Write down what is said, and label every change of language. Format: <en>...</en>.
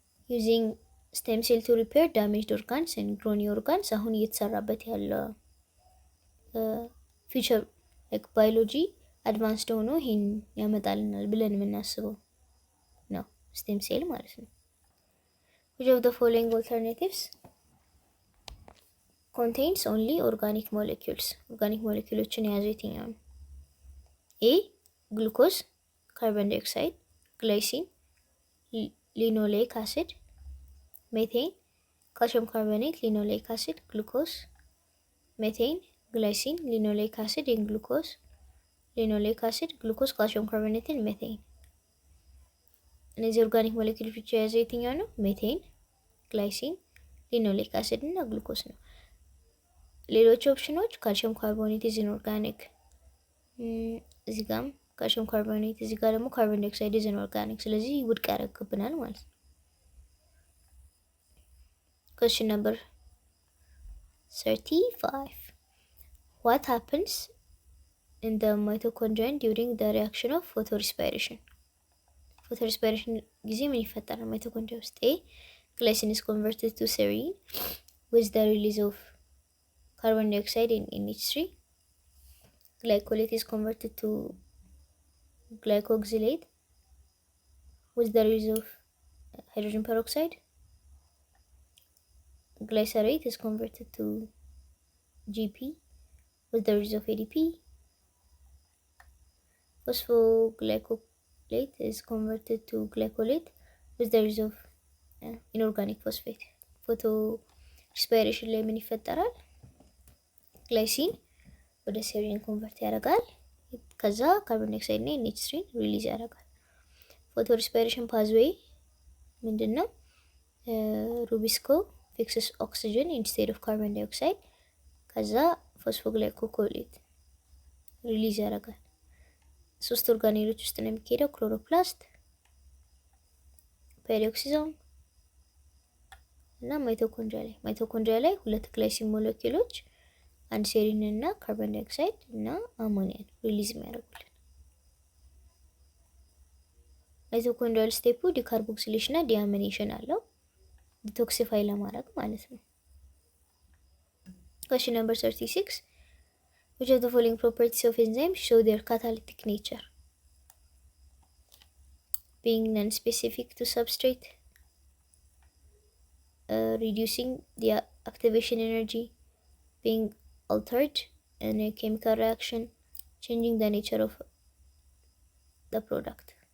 <en>Using stem cell to repair damaged organs and grow new organs</en> <am>አሁን እየተሰራበት ያለው ፊውቸር ላይክ ባዮሎጂ አድቫንስድ ሆኖ ይሄን ያመጣልናል ብለን የምናስበው ነው ስቴም ሴል ማለት ነው።</am> <en>which of the following alternatives contains only organic molecules?</en> <am>ኦርጋኒክ ሞለኪውሎችን የያዘው የትኛው ነው? A. ግሉኮዝ፣ ካርቦን ዳይኦክሳይድ፣ ግላይሲን፣ ሊኖሌይክ አሲድ፣ ሜቴን፣ ካልሲየም ካርቦኔት፣ ሊኖሌይክ አሲድ፣ ግሉኮዝ፣ ሜቴን፣ ግላይሲን፣ ሊኖሌይክ አሲድ and ግሉኮዝ፣ ሊኖሌይክ አሲድ፣ ግሉኮዝ፣ ካልሲየም ካርቦኔት and ሜቴን። እነዚህ ኦርጋኒክ ሞለኪውሎች የያዘው የትኛው ነው? ሜቴን፣ ግላይሲን፣ ሊኖሌይክ አሲድ እና ግሉኮዝ ነው። ሌሎች ኦፕሽኖች ካልሲየም ካርቦኔት ኢዝ ኢንኦርጋኒክ፣ እዚህ ጋርም ካልሲየም ካርቦኔት፣ እዚህ ጋር ደግሞ ካርቦን ዳይኦክሳይድ ኢዝ ኢንኦርጋኒክ። ስለዚህ ውድቅ ያደርግብናል ማለት ነው።</am> <en>question number 35 what happens in the mitochondria during the reaction of photorespiration?</en> <am>photorespiration ጊዜ ምን ይፈጠራል ማይቶኮንድሪያ ውስጥ?</am> <en>A. glycine is converted to serine with the release of carbon dioxide in NH3. Glycolate is converted to glycoxylate with the release of hydrogen peroxide. Glycerate is converted to GP with the release of ADP. Phosphoglycolate is converted to glycolate with the release of inorganic phosphate.</en> <am>photorespiration ላይ ምን ይፈጠራል? ግላይሲን ወደ ሴሪን ኮንቨርት ያደርጋል። ከዛ ካርቦን ዳይኦክሳይድ እና NH3 ሪሊዝ ያደርጋል። ፎቶሬስፒሬሽን ፓዝዌይ ምንድነው? ሩቢስኮ</am> <en>fixes oxygen instead of carbon dioxide</en> <am>ከዛ ፎስፎግላይኮሌት ሪሊዝ ያደርጋል። 3 ኦርጋኔሎች ውስጥ ነው የሚካሄደው፣ ክሎሮፕላስት፣ ፔሪኦክሲዞም እና ማይቶኮንድሪያ ላይ 2 ግላይሲን ሞለኪውሎች አንድ ሴሪን እና ካርቦን ዳይኦክሳይድ እና አሞኒያን ሪሊዝ የሚያደርጉልን። ማይቶኮንድሪያል ስቴፑ ዲካርቦክሲሌሽን እና ዲአሚኔሽን አለው። ዲቶክሲፋይ ለማድረግ ማለት ነው።</am> <en>Question number 36. Which of the following properties of enzymes show their catalytic nature? Being non-specific to substrate, reducing the activation energy, being altered in a chemical reaction, changing the nature of the product.</en>